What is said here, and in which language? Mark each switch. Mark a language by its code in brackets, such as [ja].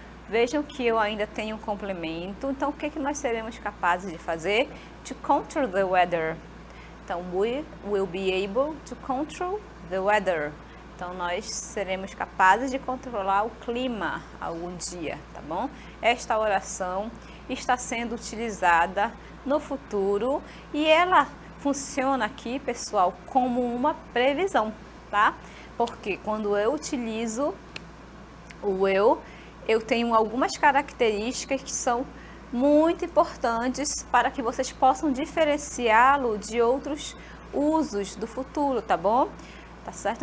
[pt] Vejam que eu ainda tenho um complemento. Então, o que nós seremos capazes de fazer? [en] To control the weather. [pt] Então, [en] we will be able to control the weather. [pt] Então, nós seremos capazes de controlar o clima algum dia, tá bom? Esta oração está sendo utilizada no futuro e ela funciona aqui, pessoal, como uma previsão, tá? Porque quando eu utilizo o will, eu tenho algumas características que são muito importantes para que vocês possam diferenciá-lo de outros usos do futuro, tá bom? Tá certo?